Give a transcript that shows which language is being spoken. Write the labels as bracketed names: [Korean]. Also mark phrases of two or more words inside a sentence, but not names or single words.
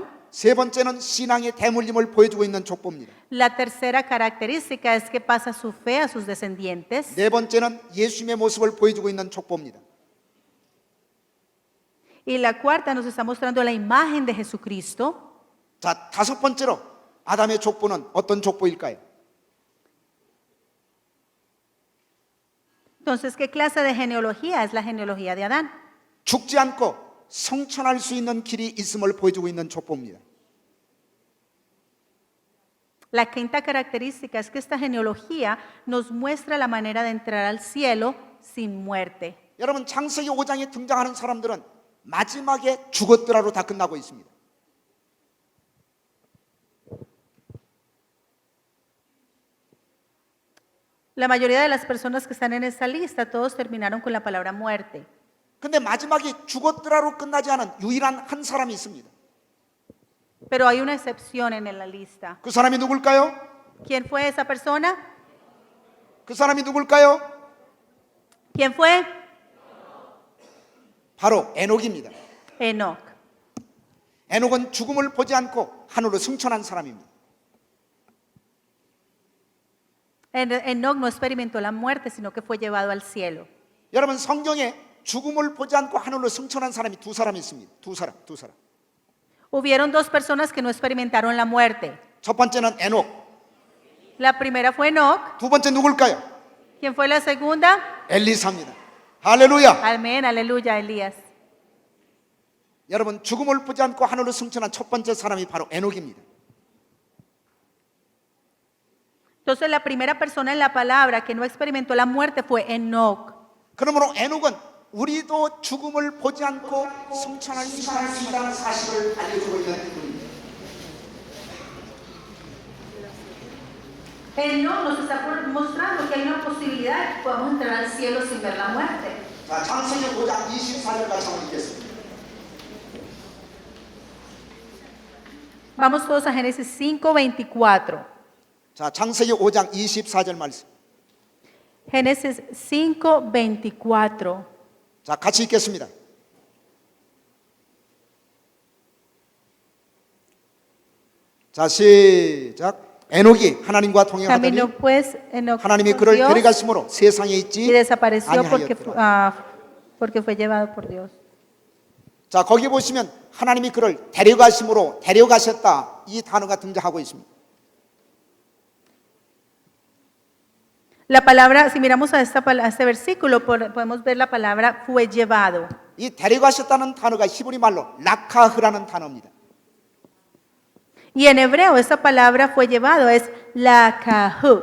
[Korean] 세 번째는 신앙의 대물림을 보여주고 있는 족보입니다. [Spanish] La tercera característica es que pasa su fe a sus descendientes. [Korean] 네 번째는 예수님의 모습을 보여주고 있는 족보입니다. [Spanish] Y la cuarta nos está mostrando la imagen de Jesucristo. [Korean] 자, 다섯 번째로 아담의 족보는 어떤 족보일까요? [Spanish] Entonces, ¿qué clase de genealogía es la genealogía de Adán? [Korean] 죽지 않고 성천할 수 있는 길이 있음을 보여주고 있는 족보입니다. [Spanish] La quinta característica es que esta genealogía nos muestra la manera de entrar al cielo sin muerte. [Korean] 여러분 창세기 5장에 등장하는 사람들은 마지막에 죽었더라로 다 끝나고 있습니다. [Spanish] La mayoría de las personas que están en esta lista, todos terminaron con la palabra muerte. [Korean] 근데 마지막에 죽었더라로 끝나지 않은 유일한 한 사람이 있습니다. [Spanish] Pero hay una excepción en la lista. [Korean] 그 사람이 누굴까요? [Spanish] ¿Quién fue esa persona? [Korean] 그 사람이 누굴까요? [Spanish] ¿Quién fue? [Korean] 바로 에녹입니다. [Spanish] Enoc. [Korean] 에녹은 죽음을 보지 않고 하늘로 승천한 사람입니다. [Spanish] Enoc no experimentó la muerte, sino que fue llevado al cielo. [Korean] 여러분 성경에 죽음을 보지 않고 하늘로 승천한 사람이 두 사람 있습니다. 두 사람. [Spanish] Hubieron dos personas que no experimentaron la muerte. [Korean] 첫 번째는 에녹. [Spanish] La primera fue Enoc. [Korean] 두 번째 누굴까요? [Spanish] ¿Quién fue la segunda? [Korean] 엘리사입니다. 할렐루야. [Spanish] Amén, aleluya, Elías. [Korean] 여러분 죽음을 보지 않고 하늘로 승천한 첫 번째 사람이 바로 에녹입니다. [Spanish] Entonces la primera persona en la palabra que no experimentó la muerte fue Enoc. [Korean] 그러므로 에녹은 우리도 죽음을 보지 않고 승천할 수 있다는 사실을 알려주고 있는 분입니다. [Spanish] Enoc nos está mostrando que hay una posibilidad de que podamos entrar al cielo sin ver la muerte. [Korean] 자, 창세기 5장 24절 같이 한번 읽겠습니다. [Spanish] Vamos todos a Génesis 5:24. [Korean] 자, 창세기 5장 24절 말씀. [Spanish] Génesis 5:24. [Korean] 자, 같이 읽겠습니다. 자, 시작. 에녹이 하나님과 동행하더니 [Spanish] Caminó pues Enoc [Korean] 하나님이 [Spanish] con [Korean] 그를 [Spanish] Dios [Korean] 데려가심으로 세상에 [Spanish] y [Korean] 있지 [Spanish] desapareció [Korean] 아니하였더라. [Spanish] porque fue llevado por Dios. [Korean] 자, 거기 보시면 하나님이 그를 데려가심으로 데려가셨다 이 단어가 등장하고 있습니다. [Spanish] La palabra, si miramos a este versículo, podemos ver la palabra fue llevado. [Korean] 이 데려가셨다는 단어가 히브리 말로 라카흐라는 단어입니다. [Spanish] Y en hebreo esa palabra fue llevado es lakahu.